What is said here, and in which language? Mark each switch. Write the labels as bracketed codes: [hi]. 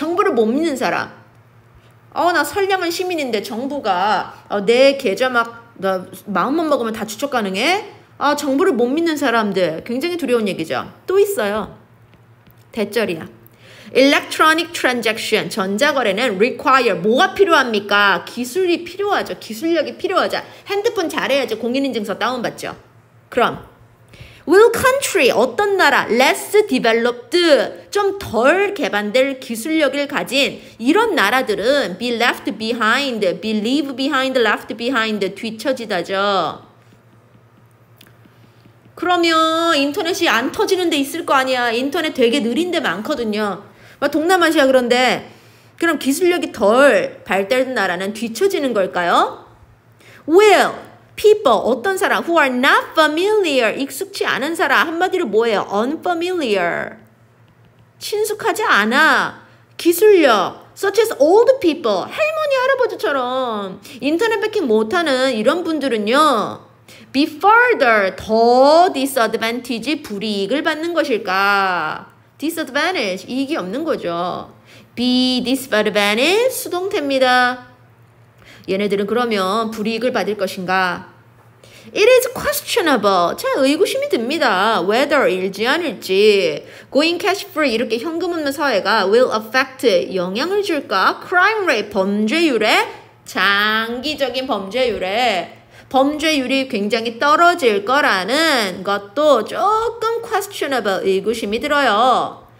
[ko] 정부를 못 믿는 사람. 나 선량한 시민인데 정부가 내 계좌 나 마음만 먹으면 다 추적 가능해? 정부를 못 믿는 사람들. 굉장히 두려운 얘기죠. 또 있어요. 대절이야. [en] Electronic transaction, [ko] 전자거래는 [en] require, [ko] 뭐가 필요합니까? 기술이 필요하죠. 기술력이 필요하죠. 핸드폰 잘해야죠. 공인인증서 다운받죠. 그럼 [en] will country, [ko] 어떤 나라, [en] less developed, [ko] 좀 덜 개발될 기술력을 가진 이런 나라들은 [en] be left behind, be leave behind, left behind, [ko] 뒤처지다죠. 그러면 인터넷이 안 터지는 데 있을 거 아니야. 인터넷 되게 느린 데 많거든요. 동남아시아 그런데 그럼 기술력이 덜 발달된 나라는 뒤처지는 걸까요? [en] will, people, [ko] 어떤 사람 [en] who are not familiar, [ko] 익숙치 않은 사람, 한마디로 뭐예요? unfamiliar, 친숙하지 않아. 기술력, [en] such as old people, [ko] 할머니, 할아버지처럼 인터넷 배킹 못하는 이런 분들은요 [en] be further, [ko] 더 disadvantage, 불이익을 받는 것일까? disadvantage, 이익이 없는 거죠. be disadvantage, 수동태입니다. 얘네들은 그러면 불이익을 받을 것인가? [en] It is questionable. [ko] 자, 의구심이 듭니다. whether 일지 않을지 [en] going cash free, [ko] 이렇게 현금 없는 사회가 [en] will affect, [ko] 영향을 줄까? crime rate, 범죄율에, 장기적인 범죄율에, 범죄율이 굉장히 떨어질 거라는 것도 조금 questionable, 의구심이 들어요.